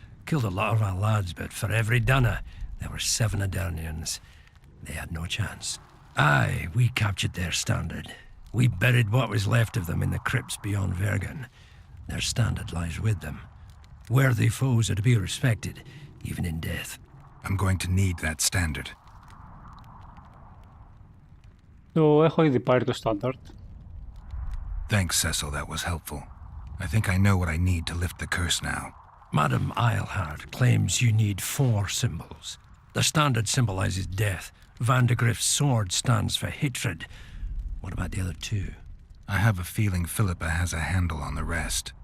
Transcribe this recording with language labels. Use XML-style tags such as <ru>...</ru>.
<en>Killed a lot of our lads, but for every Dunner, there were 7 Adarnians. They had no chance. Aye, we captured their standard. We buried what was left of them in the crypts beyond Vergen. Their standard lies with them. Worthy foes are to be respected, even in death. I'm going to need that standard.</en> <el>Το έχω ήδη πάρει το standard.</el> <en>Thanks, Cecil, that was helpful. I think I know what I need to lift the curse now. Madame Eilhard claims you need 4 symbols. The standard symbolizes death. Vandergrift's sword stands for hatred. What about the other 2? I have a feeling Philippa has a handle on the rest.</en>